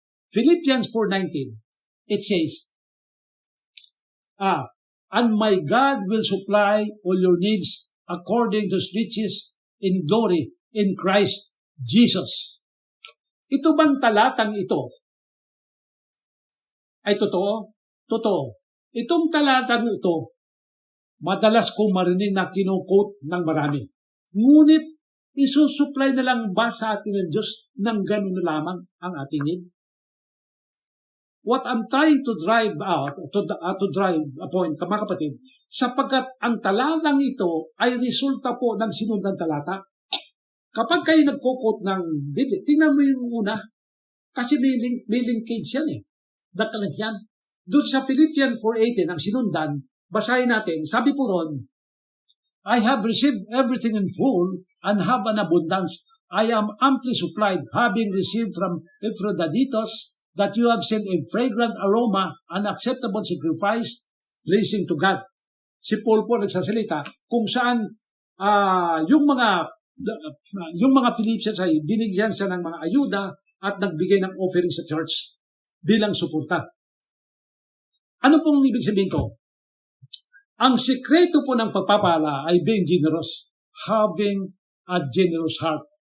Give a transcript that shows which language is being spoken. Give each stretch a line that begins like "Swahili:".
English: Philippians 4:19, it says, And my God will supply all your needs according to His riches in glory in Christ Jesus.
Filipino: Ito bang talatang ito ay totoo? Totoo. Itong talatang ito, madalas kong marinig na kinukot ng marami. Ngunit, isusupply na lang ba sa atin ng Diyos ng ganun lamang ang ating need?
English: What I'm trying to drive a point,
Filipino: mga kapatid, sapagkat ang talatang ito ay resulta po ng sinundang talata. Kapag kayo nagkukot ng Biblia, tingnan mo yung una, kasi may linkage yan eh. Dakalag yan. Doon sa Philippians 4:18, ang sinundan, basahin natin, sabi po ron,
English: I have received everything in full and have an abundance. I am amply supplied, having received from Epaphroditus that you have sent a fragrant aroma, an acceptable sacrifice, pleasing to God.
Filipino: Si Paul po nagsasalita kung saan yung mga Philippians ay binigyan siya ng mga ayuda at nagbigay ng offering sa church bilang suporta. Ano pong ibig sabihin ko? Ang sikreto po ng pagpapala ay
English: being generous, having a generous heart.